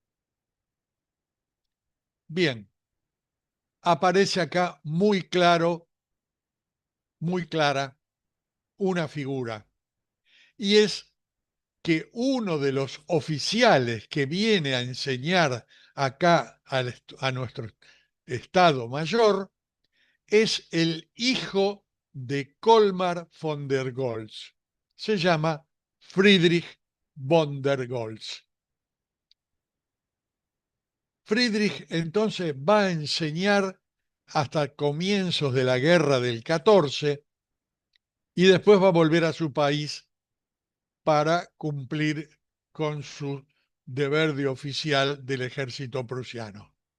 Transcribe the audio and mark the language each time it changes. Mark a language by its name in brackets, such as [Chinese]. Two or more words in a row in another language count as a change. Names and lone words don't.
[Spanish] Bien, aparece acá muy claro, muy clara, una figura, y es que uno de los oficiales que viene a enseñar acá a nuestro Estado Mayor es el hijo de Colmar von der Goltz. Se llama Friedrich von der Goltz. Friedrich entonces va a enseñar hasta comienzos de la guerra del 14 y después va a volver a su país para cumplir con su deber de oficial del ejército prusiano.